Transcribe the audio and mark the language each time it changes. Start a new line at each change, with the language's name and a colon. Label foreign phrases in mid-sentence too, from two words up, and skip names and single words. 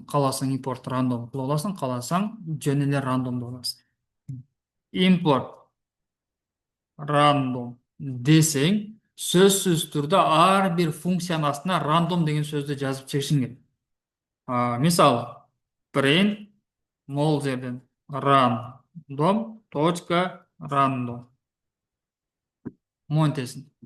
Kyrgyz: Кааласаң импорт рандом кылып аласың, кааласаң жөн эле рандомдоп аласың. Импорт рандом десең, сөзсүз түрдө ар бир функциянын астына рандом деген сөздү жазып чыгышың керек. Мисалы, print могул жерден random точка random монтесин.